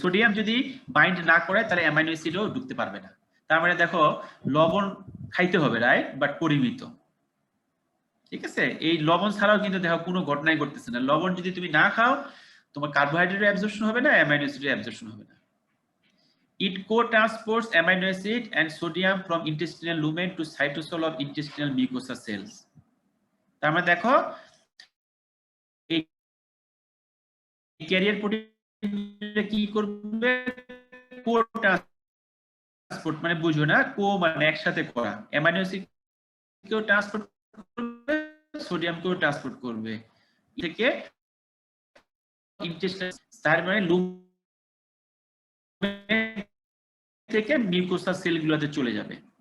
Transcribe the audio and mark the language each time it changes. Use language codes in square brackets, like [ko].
[bn] Sodium যদি bind না করে তাহলে অ্যামাইনো অ্যাসিডও ঢুকতে পারবে না। তার মানে দেখো লবণ খাইতে হবে, রাইট, বাট পরিমিত, ঠিক আছে? এই লবণ ছাড়াও কিন্তু দেখো কোনো ঘটনাই ঘটতেছে না। লবণ যদি তুমি না খাও, তোমার কার্বোহাইড্রেটের অ্যাবজর্পশন হবে না, অ্যামাইনো অ্যাসিডের অ্যাবজর্পশন হবে না। [en] It co-transports amino acid and sodium from intestinal lumen to cytosol of intestinal mucosa cells. [bn] তার মানে দেখো এই ক্যারিয়ার প্রোটিন কি করবে? কো-ট্রান্সপোর্ট, মানে বুঝো না, কো মানে একসাথে করা, অ্যামাইনো অ্যাসিড কেও ট্রান্সপোর্ট করবে, সোডিয়ামকেও ট্রান্সপোর্ট করবে থেকে ইন্টেস্টাইন, তার মানে লুমেন থেকে মিউকোসা সেলগুলোতে চলে যাবে।